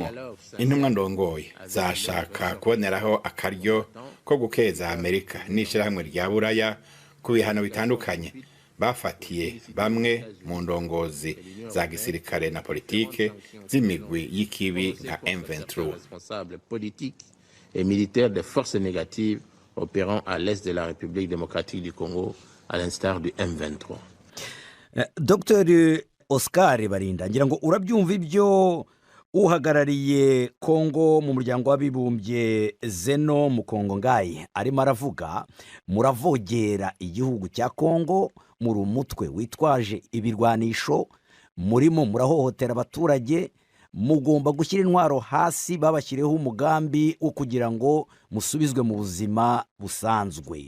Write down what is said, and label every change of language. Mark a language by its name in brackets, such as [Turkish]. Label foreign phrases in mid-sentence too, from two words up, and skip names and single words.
[Rundi] Intumwa ndongoye zashaka kuboneraho akaryo ko gukeza Amerika n'ishirahamwe rya Buraya ku bihano bitandukanye bafatiye bamwe mu ndongozi za gisirikare na politike z'imigwi y'ikibi nka M23 [French] et militaires des forces négatives opérant à l'est de la République démocratique du Congo à l'instar du M23. [Kinyarwanda] Dr Oscar Barinda, ngira ngo urabyumva ibyo uhagarariye Kongo mu muryango w'abibumbye Zeno Mukongo Ngayi arimo aravuga. Muravogera igihugu cya Kongo, muri umutwe witwaje ibirwanisho, murimo murahohotera abaturage, mugomba gushyira intwaro hasi, babashyireho umugambi wo kugira ngo musubizwe mu buzima busanzwe.